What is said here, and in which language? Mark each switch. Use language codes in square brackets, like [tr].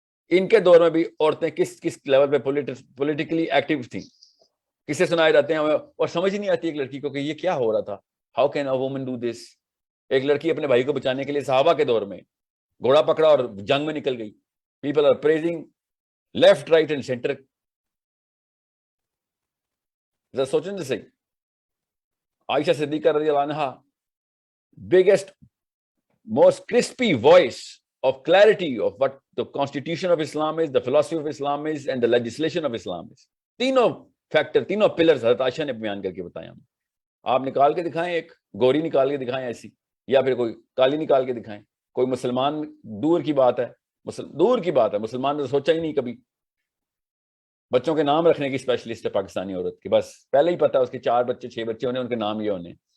[ur] ان کے دور میں بھی عورتیں کس کس لیول پہ پولیٹیکلی ایکٹیو تھیں, کسے سنائے جاتے ہیں اور سمجھ نہیں آتی ایک لڑکی کو کہ یہ کیا ہو رہا تھا. [en] How can a woman do this. [ur] ایک لڑکی اپنے بھائی کو بچانے کے لیے صحابہ کے دور میں گھوڑا پکڑا اور جنگ میں نکل گئی. [en] People are praising left right and centre. [ur] ذرا سوچیں تو صحیح. [en] عائشہ صدیقہ رضی اللہ عنہا, biggest most crispy voice of clarity of what the constitution of Islam is, the philosophy of Islam is, and the legislation of Islam is. [ur] تینوں factor, تینوں pillars حضرت عائشہ نے بیان کر کے بتائے ہمیں. آپ نکال کے دکھائیں, ایک گوری نکال کے دکھائیں ایسی, یا پھر کوئی کالی نکال کے دکھائیں. کوئی مسلمان, دور کی بات ہے, دور کی بات ہے, مسلمان نے سوچا ہی نہیں کبھی. بچوں کے نام رکھنے کی اسپیشلسٹ ہے پاکستانی عورت کی, بس پہلے ہی پتا ہے اس کے 4 بچے 6 بچے ہونے, ان کے نام یہ ہونے.